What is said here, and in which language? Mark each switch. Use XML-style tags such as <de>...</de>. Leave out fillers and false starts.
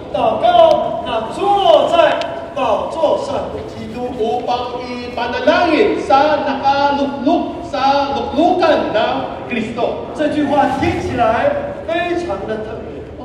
<zh>祷告那坐在宝座上的基督，</zh> <tl>upang ipanalangin sa nakalukluk sa luklukan ng Kristo.</tl> <zh>这句话听起来非常的特别，</zh>